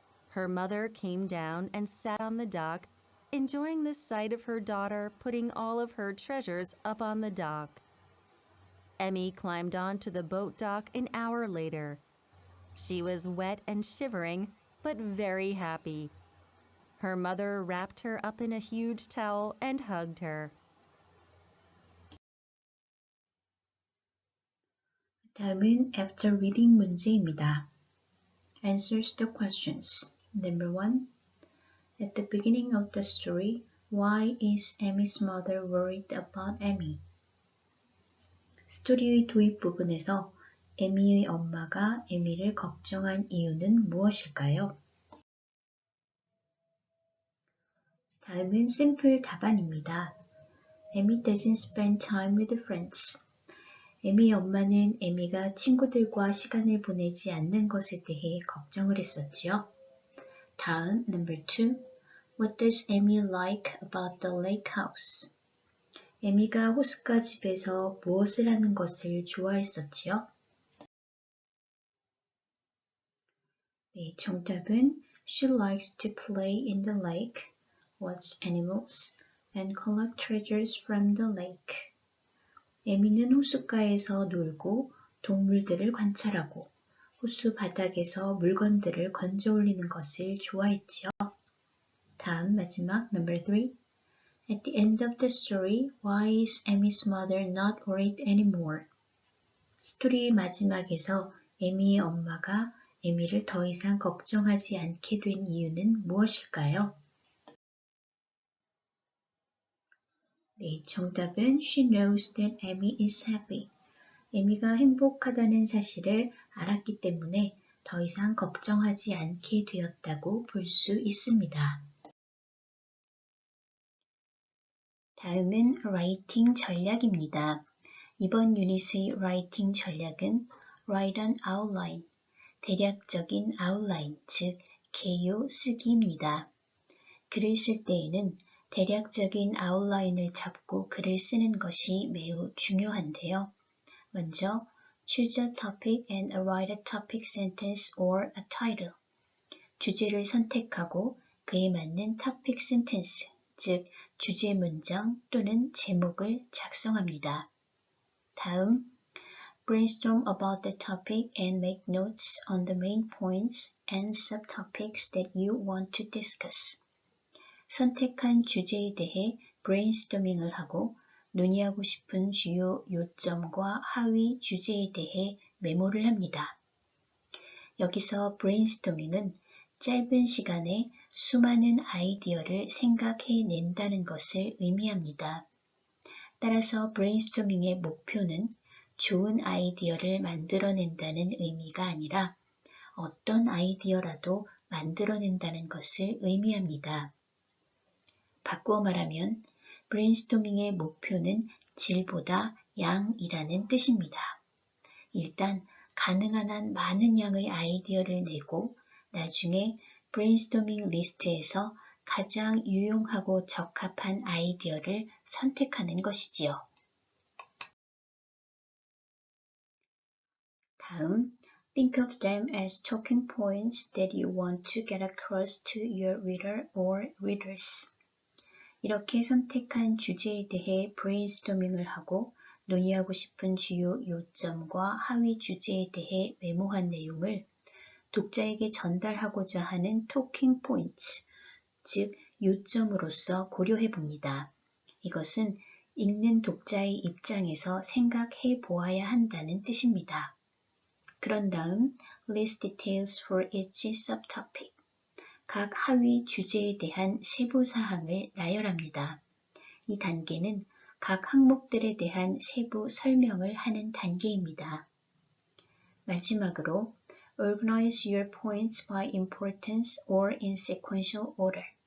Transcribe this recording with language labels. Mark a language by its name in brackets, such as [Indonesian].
[English] Her mother came down and sat on the dock, enjoying the sight of her daughter putting all of her treasures up on the dock. Emmy climbed onto the boat dock an hour later. She was wet and shivering, but very happy. Her mother wrapped her up in a huge towel and hugged her. [Korean] 다음은 [English] after reading [Korean] 문제입니다. [English] Answers the questions. Number 1. At the beginning of the story, why is Emmy's mother worried about Emmy? [Korean] 스토리의 도입 부분에서 에미의 엄마가 에미를 걱정한 이유는 무엇일까요? 다음은 샘플 답안입니다. [English] Emmy doesn't spend time with friends. [Korean] 에미의 엄마는 에미가 친구들과 시간을 보내지 않는 것에 대해 걱정을 했었지요. 다음 [English] number 2. What does Emmy like about the lake house? [Korean] 에미가 호숫가 집에서 무엇을 하는 것을 좋아했었지요? 네, 정답은 [English] She likes to play in the lake, watch animals, and collect treasures from the lake. [Korean] 에미는 호숫가에서 놀고 동물들을 관찰하고 호수 바닥에서 물건들을 건져 올리는 것을 좋아했지요. 다음 마지막 [English] number 3. At the end of the story, why is Emmy's mother not worried anymore? [Korean] 스토리의 마지막에서 에미의 엄마가 에미를 더 이상 걱정하지 않게 된 이유는 무엇일까요? 네, 정답은 [English] She knows that Emmy is happy. [Korean] 에미가 행복하다는 사실을 알았기 때문에 더 이상 걱정하지 않게 되었다고 볼 수 있습니다. 다음은 라이팅 전략입니다. 이번 유닛의 라이팅 전략은 [English] Write an outline, [Korean] 대략적인 아웃라인, 즉 개요 쓰기입니다. 글을 쓸 때에는 대략적인 아웃라인을 잡고 글을 쓰는 것이 매우 중요한데요. 먼저 [English] choose a topic and write a topic sentence or a title. [Korean] 주제를 선택하고 그에 맞는 topic sentence, 즉 주제 문장 또는 제목을 작성합니다. 다음, [English] brainstorm about the topic and make notes on the main points and subtopics that you want to discuss. [Korean] 선택한 주제에 대해 brainstorming을 하고 논의하고 싶은 주요 요점과 하위 주제에 대해 메모를 합니다. 여기서 brainstorming은 짧은 시간에 수많은 아이디어를 생각해낸다는 것을 의미합니다. 따라서 brainstorming의 목표는 좋은 아이디어를 만들어낸다는 의미가 아니라 어떤 아이디어라도 만들어낸다는 것을 의미합니다. 바꾸어 말하면 브레인스토밍의 목표는 질보다 양이라는 뜻입니다. 일단 가능한 한 많은 양의 아이디어를 내고 나중에 브레인스토밍 리스트에서 가장 유용하고 적합한 아이디어를 선택하는 것이지요. 다음, [English] think of them as talking points that you want to get across to your reader or readers. [Korean] 이렇게 선택한 주제에 대해 브레인스토밍을 하고 논의하고 싶은 주요 요점과 하위 주제에 대해 메모한 내용을 독자에게 전달하고자 하는 토킹 포인트, 즉 요점으로서 고려해 봅니다. 이것은 읽는 독자의 입장에서 생각해 보아야 한다는 뜻입니다. 그런 다음 [English] list details for each subtopic. [Korean] 각 하위 주제에 대한 세부 사항을 나열합니다. 이 단계는 각 항목들에 대한 세부 설명을 하는 단계입니다. 마지막으로 [English] organize your points by importance or in sequential order.